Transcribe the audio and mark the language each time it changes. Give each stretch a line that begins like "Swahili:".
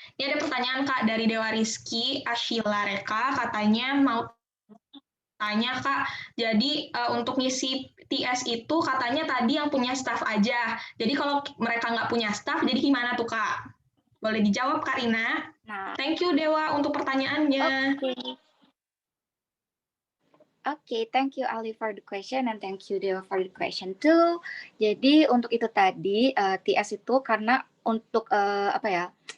Indonesian: Ini ada pertanyaan Kak dari Dewa Rizky Ashila Reka, katanya mau tanya Kak, jadi untuk ngisi TS itu katanya tadi yang punya staff aja. Jadi kalau mereka nggak punya staff, jadi gimana tuh Kak? Boleh dijawab Kak Rina? Nah,
English: Thank you
Indonesian: Dewa untuk pertanyaannya.
English: Okay, thank you Ali for the question and thank you Dewa for the question too.
Indonesian: Jadi untuk itu tadi TS itu karena untuk apa ya?